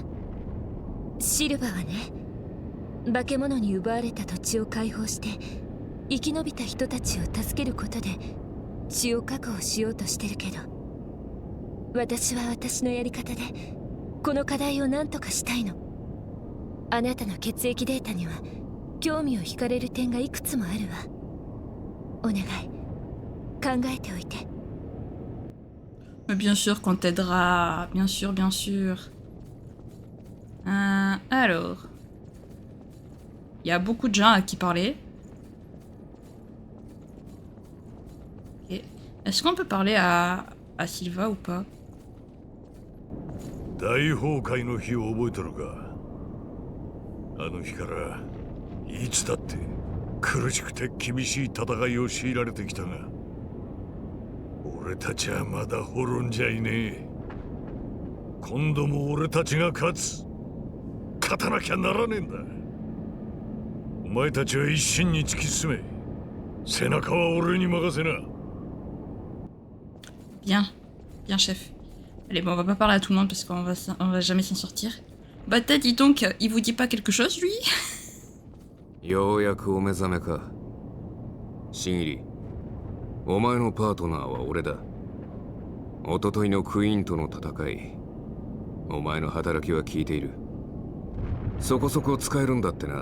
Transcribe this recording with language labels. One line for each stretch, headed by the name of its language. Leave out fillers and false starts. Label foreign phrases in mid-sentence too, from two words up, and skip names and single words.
Japanese: シルバーはね、化け物に奪われた土地を解放して生き延びた人たちを助けることで血を確保しようとしてるけど、私は私のやり方でこの課題を何とかしたいの。あなたの血液データには興味を惹かれる点がいくつもあるわ。お願い、考えておいて。
French: Bien sûr qu'on t'aidera, bien sûr, bien sûr. Alors, il y a beaucoup de gens à qui parler. Okay. Est-ce qu'on peut parler à Sylva ou pas?
Japanese: 大崩壊の日を覚えてるか？あの日からいつだって苦しくて厳しい戦いを強いられてきたが、俺たちはまだ滅んじゃいねえ。今度も俺たちが勝たなきゃならねえんだ。お前たちは一心に突き進め。背中は俺に任せな。
French: Bien, bien chef. Allez, bon, on va pas parler à tout le monde parce qu'on va jamais s'en sortir. Bah, t'as dit donc, il vous dit pas quelque chose, lui?
Japanese: ようやくお目覚めか。シギリ、お前のパートナーは俺だ。一昨日のクイーンとの戦い、お前の働きは効いている。そこそこ使えるんだってな。